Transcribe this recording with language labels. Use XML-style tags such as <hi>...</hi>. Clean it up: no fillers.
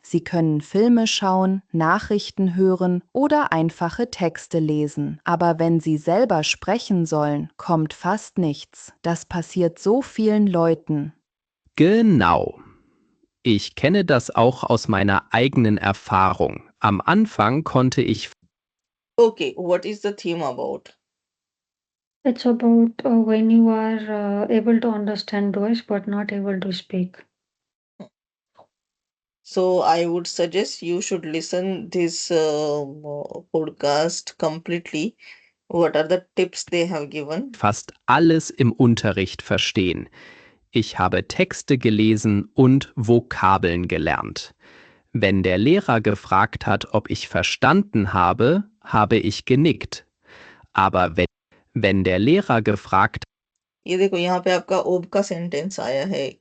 <de>Sie können Filme schauen, Nachrichten hören oder einfache Texte lesen. Aber wenn sie selber sprechen sollen, kommt fast nichts. Das passiert so vielen Leuten. Genau. Ich kenne das auch aus meiner eigenen Erfahrung. Am Anfang konnte ich</de> <en>Okay, what is the theme about? It's about when you are able to understand Deutsch but not able to speak. So I would suggest you should listen this podcast completely. What are the tips they have given?</en> <de>fast alles im Unterricht verstehen. Ich habe Texte gelesen und Vokabeln gelernt. Wenn der Lehrer gefragt hat, ob ich verstanden habe, habe ich genickt. Aber wenn der Lehrer gefragt</de> <hi>ये देखो यहाँ पे आपका ओब का sentence आया है.</hi>